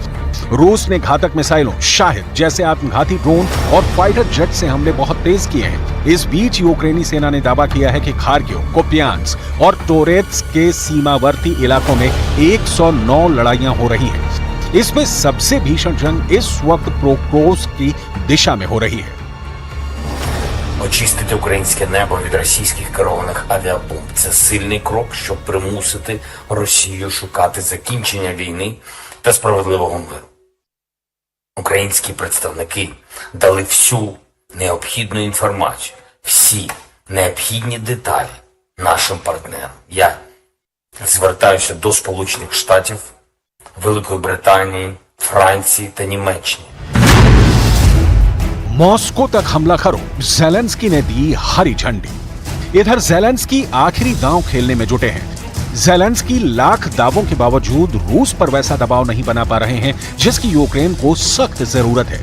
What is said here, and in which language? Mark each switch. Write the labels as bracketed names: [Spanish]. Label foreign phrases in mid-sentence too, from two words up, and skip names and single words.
[Hindi] रूस ने घातक मिसाइलों, शाहिद जैसे आत्मघाती ड्रोन और [English] fighter jet [Hindi] से हमले बहुत तेज किए हैं। इस बीच यूक्रेनी सेना ने दावा किया है कि खार्किव, कुपियांस्क और टोरेत्स्क के सीमावर्ती इलाकों में 109 लड़ाइयां हो रही हैं। इसमें सबसे भीषण जंग इस वक्त पोक्रोव्स्क की दिशा में हो रही है। [Ukrainian] Очистити українське небо від російських керованих авіабомб – це сильний крок, щоб примусити Росію шукати закінчення війни та справедливого миру. Українські представники дали всю необхідну інформацію, всі необхідні деталі нашим партнерам. Я звертаюся до Сполучених Штатів, Великої Британії, Франції та Німеччини. [Hindi] मॉस्को तक हमला करो, ज़ेलेंस्की ने दी हरी झंडी। इधर ज़ेलेंस्की आखिरी दांव खेलने में जुटे हैं। ज़ेलेंस्की लाख दावों के बावजूद रूस पर वैसा दबाव नहीं बना पा रहे हैं जिसकी यूक्रेन को सख्त जरूरत है।